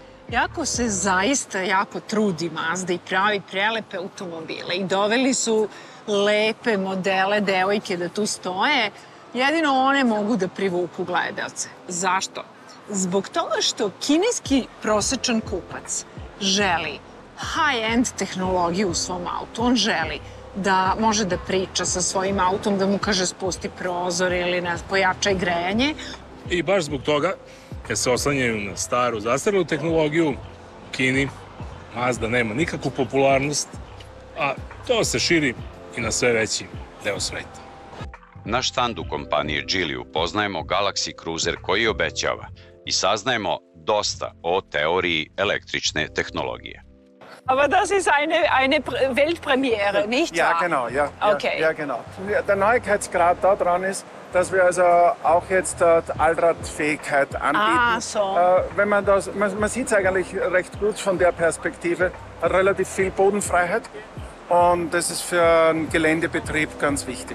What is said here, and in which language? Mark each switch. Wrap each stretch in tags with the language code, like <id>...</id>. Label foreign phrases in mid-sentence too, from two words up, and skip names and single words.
<sr>Jako se zaista jako trudi Mazda i pravi prelepe automobile i doveli su lepe modele devojke da tu stoje, jedino one mogu da privuku gledaoce. Zašto? Zbog toga što kineski prosečan kupac želi high-end tehnologiju u svom autu. On želi da može da priča sa svojim autom, da mu kaže spusti prozor ili pojačaj grejanje. I baš zbog toga, kad se oslanjaju na staru, zastarelu tehnologiju, u Kini Mazda nema nikakvu popularnost, a to se širi i na sve veći deo sveta. Na štandu kompanije Geely upoznajemo Galaxy Cruiser koji obećava i saznajemo dosta o teoriji električne tehnologije.</sr> <de>Aber das ist eine Weltpremiere, nicht Ja, wahr? genau, ja. Okay. Ja, genau. Der Neuigkeitsgrad daran ist, dass wir also auch jetzt Allradfähigkeit anbieten. Ah, so. Wenn man sieht es eigentlich recht gut von der Perspektive, relativ viel Bodenfreiheit und das ist für einen Geländebetrieb ganz wichtig.</de>